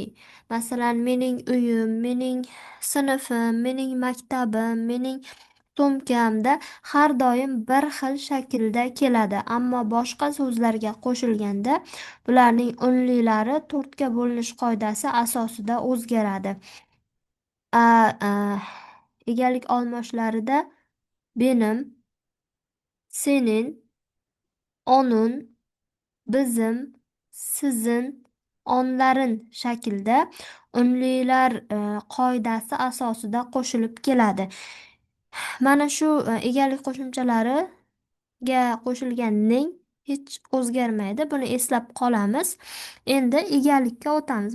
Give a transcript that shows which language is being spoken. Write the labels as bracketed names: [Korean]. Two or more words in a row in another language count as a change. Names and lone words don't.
[Uzbek] Masalan, mening uyim, mening sinfim, mening maktabim, mening to'mkamda har doim bir xil shaklda keladi. Ammo boshqa so'zlarga qo'shilganda bularning unlilari to'rtga bo'linish qoidasi asosida o'zgaradi. A egalik olmoshlarida [Turkish] benim, senin, onun, bizim, sizin, onların [Uzbek] shaklda unlilar qoidasi asosida qo'shilib keladi. Mana shu egalik qo'shimchalariga qo'shilgan ning hech o'zgarmaydi. Buni eslab qolamiz. Endi egalikka o'tamiz.